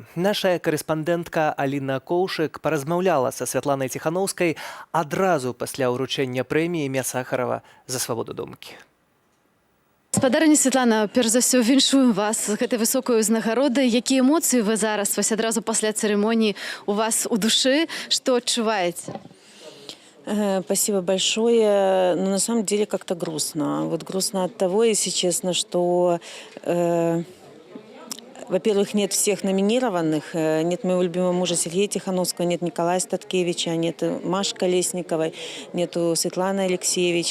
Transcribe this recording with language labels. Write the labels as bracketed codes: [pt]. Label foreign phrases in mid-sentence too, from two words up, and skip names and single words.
[be] Наша карэспандэнтка Аліна Коўшык паразмаўляла са Святланай Ціханаўскай адразу пасля ўручэння прэміі імя Сахарова за свабоду думкі. Спадарыня Святлана, перш за ўсё віншую вас з гэтай высокай узнагародай. Якія эмоцыі вы зараз, вось адразу пасля цырымоніі, у вас у душы, што адчуваеце? [ru] Спасибо большое. Но на самом деле как-то грустно. Вот грустно от того, если честно, что, во-первых, нет всех номинированных. Нет моего любимого мужа Сергея Тихановского, нет Николая Статкевича, нет Маши Колесниковой, нету Светланы Алексеевич.